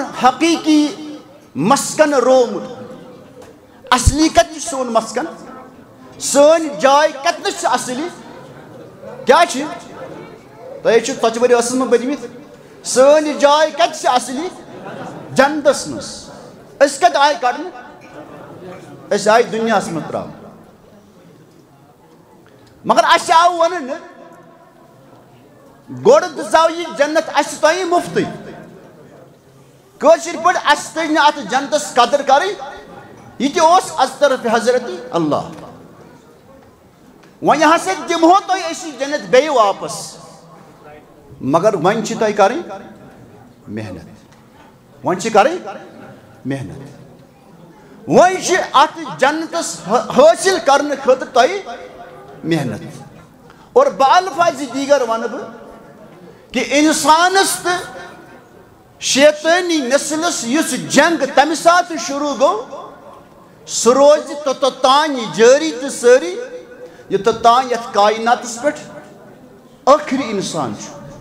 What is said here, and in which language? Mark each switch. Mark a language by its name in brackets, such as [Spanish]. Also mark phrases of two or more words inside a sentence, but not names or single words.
[Kashmiri] حقیٖقی مسکن روومُت اصلی کتہِ چھُ سون مسکن سٲنۍ جاے کتنس چھِ اصلی کیٛاہ چھِ تۄہے چھُ ژۄچہِ ؤری ٲسس منٛز بٔرمٕتۍ سٲنۍ جاے کتہِ چھِ اصلی جنتس منٛز أسۍ کتہِ آیہِ کڑنہٕ أسۍ آیہِ دُنیاہس منٛز ترٛاونہٕ مگر اَسہِ آو وننہٕ گۄڈٕ دِژاو یہِ جنت اَسہِ تۄہہِ مُفتٕے کٲشِر پٲٹھۍ اَسہِ تٔج نہٕ اَتھ جنتس قدر کرٕنۍ یہِ تہِ اوس [Persian] از طرفِ [Kashmiri] حضرت اللہ وۄنۍ ہسا دِمہو تۄہہِ أسۍ یہِ جنت بیٚیہِ واپس مگر وۄنۍ چھِ تۄہہِ کرٕنۍ محنت وۄنۍ چھِ کرٕنۍ محنت وۄنۍ چھِ اتھ جنتس حٲصِل کرنہٕ خٲطرٕ تۄہہِ محنت اور [Persian] بالفاظِ دیگر [Kashmiri] ونہٕ بہٕ کہ انسانس تہٕ شیطٲنی نسلس یُس جنگ تمہِ ساتہٕ شروٗع گوٚو سُہ روزِ توٚتام جٲری تہٕ سٲری یوٚتام یتھ کایناتس پٮ۪ٹھ ٲخری انسان چھُ